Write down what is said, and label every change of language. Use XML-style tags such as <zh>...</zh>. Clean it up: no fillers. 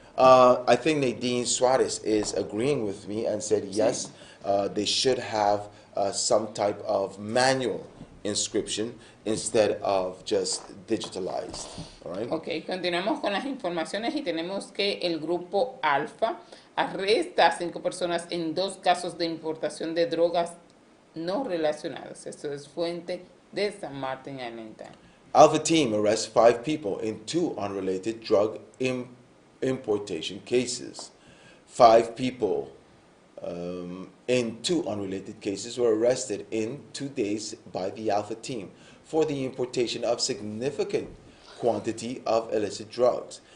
<en>I think Nadine Suarez is agreeing with me and said, yes, they should have some type of manual inscription instead of just digitalized. All right?</en> <es>Ok, continuamos con las informaciones y tenemos que el grupo Alfa arresta a 5 personas en 2 casos de importación de drogas no relacionadas. Esto es fuente de San Martin Island Times.</es> <en>Alpha Team arrests 5 people in 2 unrelated drug importation cases. 5 people in 2 unrelated cases were arrested in 2 days by the Alpha Team for the importation of significant quantity of illicit drugs.</en>